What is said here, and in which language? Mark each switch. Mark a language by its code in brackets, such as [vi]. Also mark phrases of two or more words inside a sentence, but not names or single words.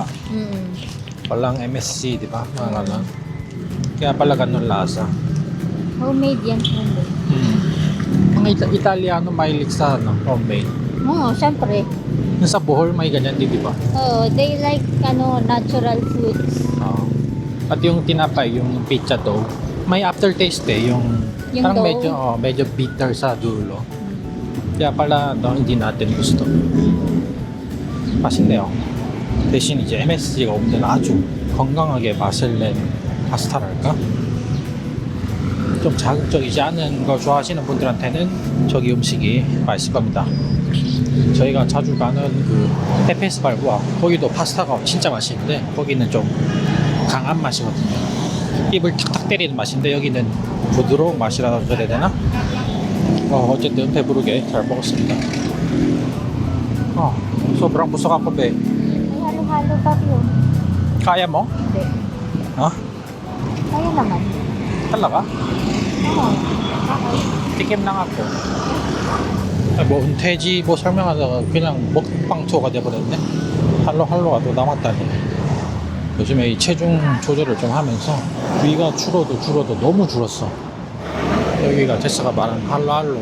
[tl] Walang MSC, di ba? Mga ganun. Kaya pala ganun lasa. Homemade yan. Homemade. Mga Italiano mahilig sa homemade. Oo, syempre. Yung sa Bohol may ganyan din, di ba? [en] Oh, they like natural foods. [tl] Oo. At yung tinapay, yung pizza dough, may aftertaste eh. Yung parang dough? medyo bitter sa dulo. Kaya pala hindi natin gusto. [ko] 맛있네요. 대신 이제 MSG가 없는 아주 건강하게 맛을 낸 파스타랄까? 좀 자극적이지 않은 거 좋아하시는 분들한테는 저기 음식이 맛있을 겁니다. 저희가 자주 가는 그 페페스 발과 거기도 파스타가 진짜 맛있는데 거기는 좀 강한 맛이거든요. 입을 탁탁 때리는 맛인데 여기는 부드러운 맛이라고 해야 되나? 어쨌든 배부르게 잘 먹었습니다. [tl] sobrang busog ako be. May halo-halo pa yun. Kaya mo? Hindi. Kaya naman. Talaga? Oo. tikim lang ako. [ko] 뭐 은퇴지 뭐 설명하다가 그냥 먹방 투어가 돼버렸네. 할로할로가 또 남았다니. 요즘에 이 체중 조절을 좀 하면서 위가 줄어도 너무 줄었어. 여기가 제스가 말한 할로할로.